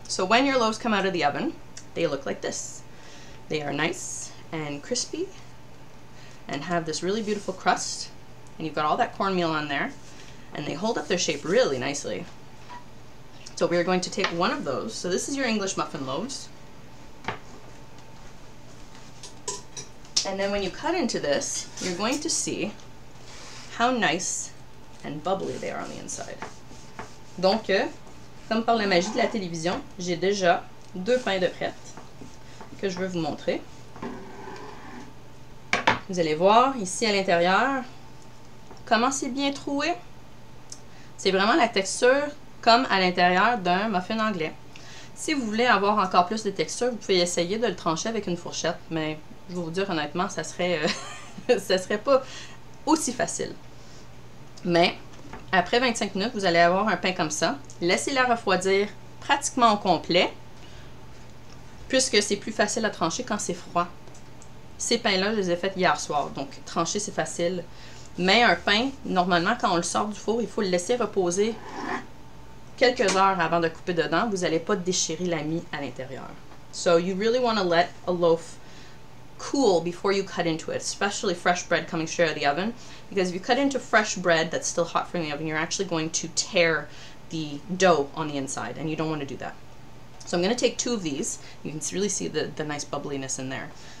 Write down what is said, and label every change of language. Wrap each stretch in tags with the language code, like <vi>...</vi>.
<en>So when your loaves come out of the oven, they look like this. They are nice and crispy and have this really beautiful crust, and you've got all that cornmeal on there, and they hold up their shape really nicely. So we're going to take one of those. So this is your English muffin loaves. And then when you cut into this, you're going to see how nice and bubbly they are on the inside.</en> <fr>Donc, comme par la magie de la télévision, j'ai déjà 2 pains de prêtes que je veux vous montrer. Vous allez voir ici à l'intérieur comment c'est bien troué. C'est vraiment la texture comme à l'intérieur d'un muffin anglais. Si vous voulez avoir encore plus de texture, vous pouvez essayer de le trancher avec une fourchette, mais je vais vous dire honnêtement, ça serait, ça serait pas aussi facile. Mais après 25 minutes, vous allez avoir un pain comme ça. Laissez-la refroidir pratiquement au complet, puisque c'est plus facile à trancher quand c'est froid. Ces pains-là, je les ai faits hier soir, donc trancher c'est facile. Mais un pain, normalement, quand on le sort du four, il faut le laisser reposer quelques heures avant de couper dedans, vous n'allez pas déchirer la mie à l'intérieur.</fr> <en>So you really want to let a loaf cool before you cut into it, especially fresh bread coming straight out of the oven, because if you cut into fresh bread that's still hot from the oven, you're actually going to tear the dough on the inside, and you don't want to do that. So I'm going to take 2 of these. You can really see the nice bubbliness in there.</en>